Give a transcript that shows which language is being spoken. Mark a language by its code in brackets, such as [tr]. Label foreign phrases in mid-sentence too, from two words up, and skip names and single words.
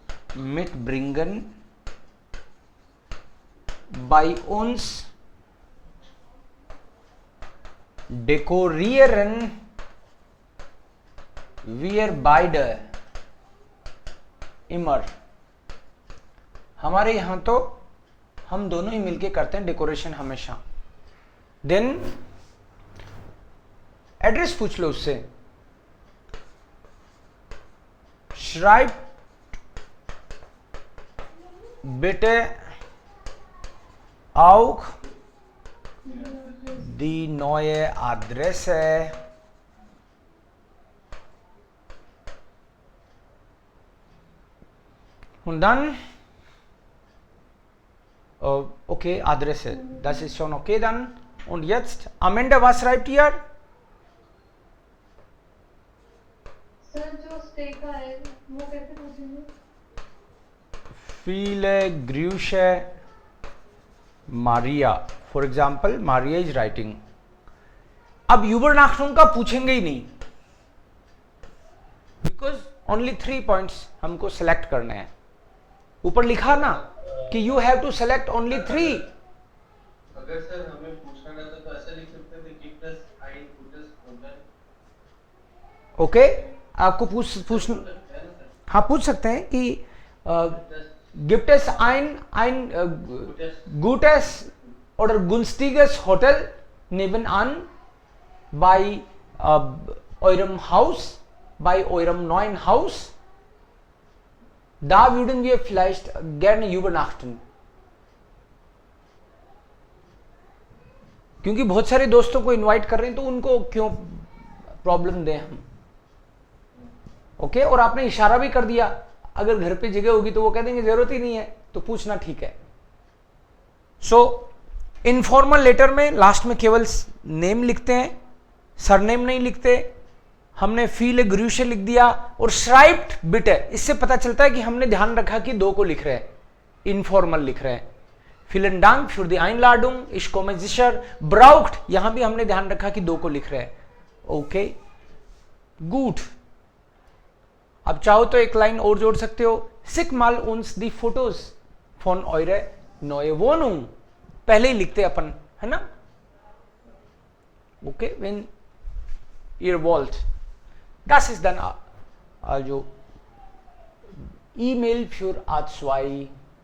[de] mitbringen bei uns dekorieren wir beide immer। [hi] हमारे यहां तो हम दोनों ही मिलके करते हैं डेकोरेशन हमेशा। [en] then address [hi] पूछ लो उससे, [de] schreibt bitte auch die neue Adresse und dann okay, Adresse, das ist schon okay dann. Und jetzt am Ende, was schreibt ihr? [hi] सर जो स्टे का है वो कैसे पूछेंगे? [de] Viele Grüße Maria, [en] for example Maria is writing। [hi] अब यूबरनाख्टुम का पूछेंगे ही नहीं, [en] because only [hi] 3 पॉइंट्स हमको सेलेक्ट करने हैं। ऊपर लिखा ना कि [en] you have to select only 3. [hi] अगर सर हमें पूछना रहता तो ऐसा लिख सकते थे [en] give us आइन पुट अस होटल। [hi] ओके, आपको पूछ हाँ पूछ सकते हैं कि [de] gibt es ein gutes oder günstiges Hotel nebenan bei eurem Haus, bei eurem neuen Haus? Da würden wir vielleicht gerne übernachten। [hi] क्योंकि बहुत सारे दोस्तों को इनवाइट कर रहे हैं तो उनको क्यों प्रॉब्लम दें हम। ओके, और आपने इशारा भी कर दिया, अगर घर पे जगह होगी तो वो कह देंगे जरूरत ही नहीं है, तो पूछना ठीक है। सो [en] informal letter [hi] में लास्ट में केवल नेम लिखते हैं, सरनेम नहीं लिखते। हमने [de] Viele Grüße [hi] लिख दिया और [de] schreibt bitte, [hi] इससे पता चलता है कि हमने ध्यान रखा कि 2 को लिख रहे हैं, इनफॉर्मल लिख रहे हैं। [de] Vielen Dank für die Einladung, ich komme sicher, braucht, [hi] यहां भी हमने ध्यान रखा कि 2 को लिख रहे हैं। [en] okay good. [hi] अब चाहो तो एक लाइन और जोड़ सकते हो, [de] Schick mal uns die Fotos von eurer neue Wohnung। [hi] पहले ही लिखते अपन, है ना। ओके, [de] wenn ihr wollt, das ist dann also E-Mail für A2